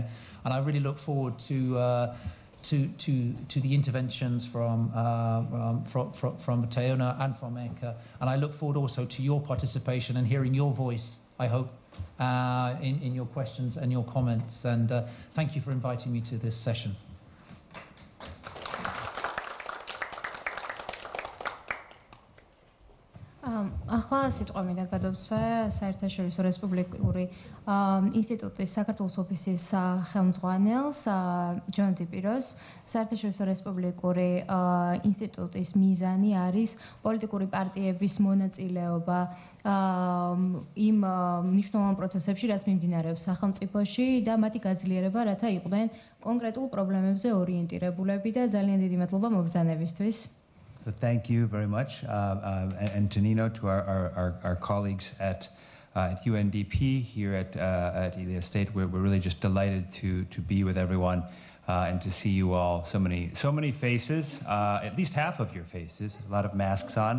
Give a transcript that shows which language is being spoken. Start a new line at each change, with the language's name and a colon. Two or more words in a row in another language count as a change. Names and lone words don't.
English: And I really look forward to the interventions from Teona and from Eka, and I look forward also to your participation and hearing your voice, I hope, in your questions and your comments. And thank you for inviting me to this session.
Georgian: ახლა სიტყვა მინდა გადავცე საერთაშორისო რესპუბლიკური ინსტიტუტის საქართველოს ოფისის ხელმძღვანელს ჯონ დიპიროს. საერთაშორისო რესპუბლიკური ინსტიტუტის მიზანი არის პოლიტიკური პარტიების მონაწილეობა იმ მნიშვნელოვან პროცესებში, რაც მიმდინარეობს სახელმწიფოში, და მათი გაძლიერება, რათა იყვნენ კონკრეტულ პრობლემებზე ორიენტირებულები, და ძალიან დიდი მადლობა მობრძანებისთვის.
English: So thank you very much, and Tonino, to our colleagues at UNDP here at Ilia State. We're really just delighted to be with everyone and to see you all. So many faces, at least half of your faces, a lot of masks on.